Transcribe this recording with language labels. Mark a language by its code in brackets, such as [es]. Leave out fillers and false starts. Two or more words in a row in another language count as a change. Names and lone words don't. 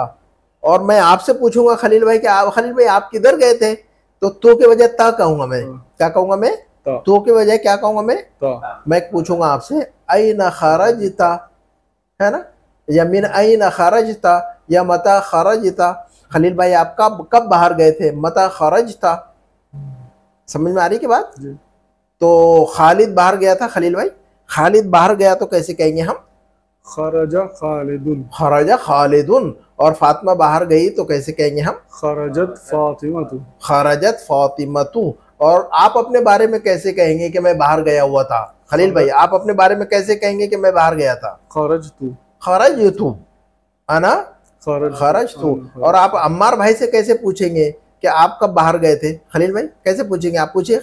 [hi] और मैं आपसे पूछूंगा खलील भाई कि आप, खलील भाई आप किधर गए थे, तो के बजाय ता कहूंगा मैं, क्या कहूंगा मैं, तो के बजाय क्या कहूंगा मैं पूछूंगा आपसे [ar] أين خرجت, [hi] है ना, या [ar] من أين خرجت, [hi] या [ar] متى خرجت. [hi] खलील भाई आप कब बाहर गए थे, [ar] متى خرجت. [hi] समझ में आ रही की बात। तो खालिद बाहर गया था, खलील भाई खालिद बाहर गया तो कैसे कहेंगे हम, [ar] خرج خالد, خرج خالد. [hi] और फातिमा बाहर गई तो कैसे कहेंगे हम, [ar] خرجت فاطمة, خرجت فاطمة. [hi] और आप अपने बारे में कैसे कहेंगे कि मैं बाहर गया हुआ था, खलील भाई आप अपने बारे में कैसे कहेंगे कि मैं बाहर गया था, [ar] खरजतु, خرجت، أنا خرجت. [hi] और आप अम्मार भाई से कैसे पूछेंगे कि आप कब बाहर गए थे, खलील भाई कैसे पूछेंगे, आप पूछिए।